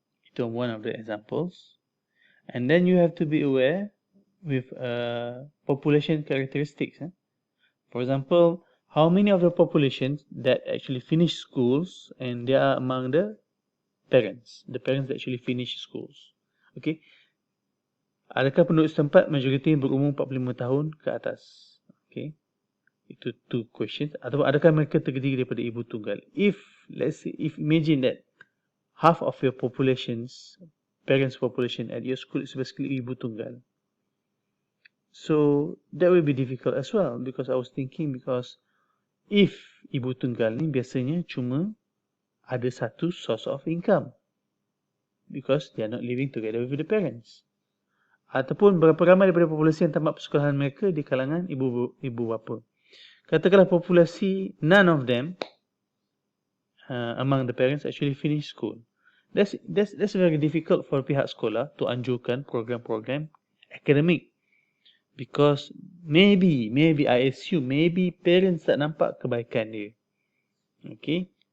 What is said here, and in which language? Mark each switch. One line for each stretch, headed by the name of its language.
Malay: Itu
English: one of the examples. And then you have to be aware with population characteristics. For example, how many of the populations that actually finish schools and they are among the parents that actually finish schools. Okay?
Malay: Adakah penduduk setempat majoriti berumur 45 tahun ke atas?
English: Okay?
Malay: Itu
English: two questions.
Malay: Ataupun adakah mereka terdiri daripada ibu tunggal?
English: If, let's say, if imagine that half of your populations, parents population at your school is basically
Malay: ibu tunggal.
English: So, that will be difficult as well because I was thinking because if
Malay: ibu tunggal ni biasanya cuma ada satu
English: source of income because they are not living together with the parents.
Malay: Ataupun berapa ramai daripada populasi yang tamat persekolahan mereka di kalangan ibu bapa. Katakanlah populasi,
English: none of them among the parents actually finish school. That's very difficult for
Malay: pihak sekolah
English: to
Malay: anjurkan program-program akademik.
English: Because maybe I assume, maybe parents
Malay: tak nampak kebaikan dia.
English: Okay.